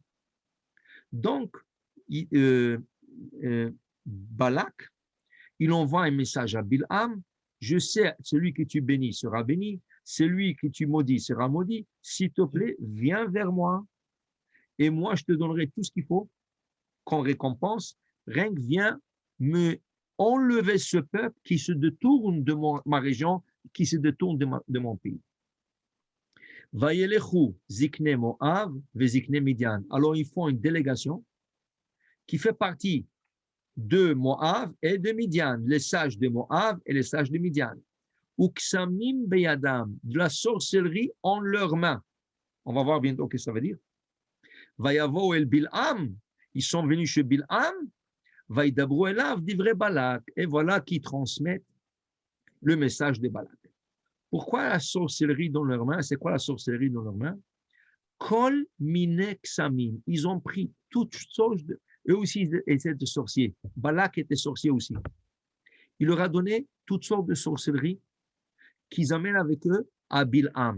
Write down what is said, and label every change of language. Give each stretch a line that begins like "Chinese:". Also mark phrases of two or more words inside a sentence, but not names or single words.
French: Donc, Balak, il envoie un message à Bilham, je sais, celui que tu bénis sera béni, celui que tu maudis sera maudit, s'il te plaît, viens vers moi, et moi, je te donnerai tout ce qu'il faut comme récompense, rien que viens me enlever ce peuple qui se détourne de ma région, qui se détournent de mon pays.
Hebrew: וילכו זקני מואב וזקני מדין.
French: Alors ils font une délégation qui fait partie de Moav et de Midian, les sages de Moav et les sages de Midian.
Hebrew: וקסמים בידם,
French: de la sorcellerie en leurs mains. On va voir bientôt ce que ça veut dire.
Hebrew: ויבאו אל בלעם,
French: ils sont venus chez Bil'am.
Hebrew: וידברו אליו דברי בלק.
French: Et voilà qui transmettent le message de Balak. Pourquoi la sorcellerie dans leurs mains? C'est quoi la sorcellerie dans leurs mains?
Hebrew: כל מיני קסמים.
French: Ils ont pris toutes sortes de... Eux aussi, ils étaient des sorciers. Balak était sorcier aussi. Il leur a donné toutes sortes de sorcelleries qu'ils amènent avec eux à Bil'am.